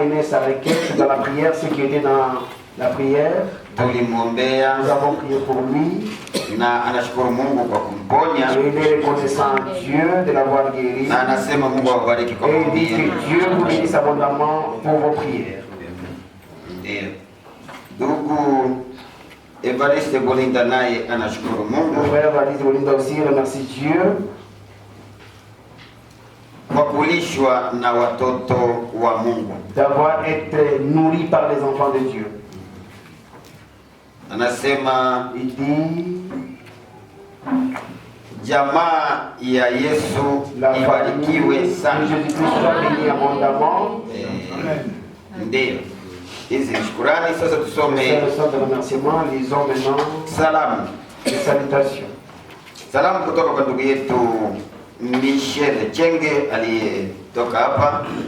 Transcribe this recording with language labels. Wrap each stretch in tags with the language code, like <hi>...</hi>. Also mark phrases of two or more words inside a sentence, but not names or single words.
<fr>sa requête dans la prière, ce qui était dans la prière.</fr> <sw>Tulimwombea.</sw> <fr>Nous avons prié pour lui.</fr> <sw>Na anashukuru Mungu kwa kumponya.</sw> <fr>Et il est reconnaissant à Dieu de l'avoir guéri.</fr> <sw>Na anasema Mungu awabariki kwa</sw> <fr>Et il dit</fr> <sw>kumponya.</sw> <fr>que Dieu vous bénisse abondamment pour vos prières.</fr> <sw>Ndio. Ndugu Evariste Bolinda naye anashukuru Mungu.</sw> <fr>Le frère Evariste Bolinda aussi remercie Dieu</fr> <sw>kwa kulishwa na watoto wa Mungu.</sw> <fr>D'avoir été nourri par les enfants de Dieu.</fr> <sw>Anasema</sw> <fr>il dit</fr> <sw>jamaa ya Yesu ibarikiwe sana. Ndio. Hizi shukrani sasa tusome salamu. Salamu kutoka kwa ndugu yetu Michel Chenge aliyetoka hapa.</sw>